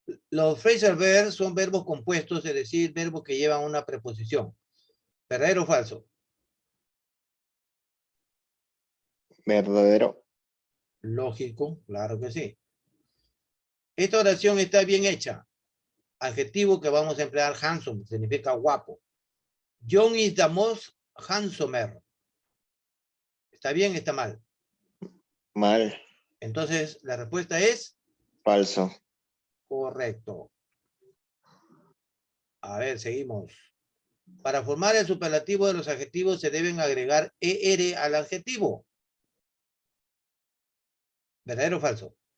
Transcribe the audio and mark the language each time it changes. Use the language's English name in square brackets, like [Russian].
[Spanish] Los phrasal verbs son verbos compuestos, es decir, verbos que llevan una preposición. ¿Verdadero o falso? Verdadero. Lógico, claro que sí. Esta oración está bien hecha. Adjetivo que vamos a emplear, handsome, significa guapo. [English] John is the most handsomer. [Spanish] ¿Está bien o está mal? Mal. Entonces, la respuesta es Falso. correcto. A ver, seguimos. Para formar el superlativo de los adjetivos se deben agregar er al adjetivo. ¿Verdadero o falso?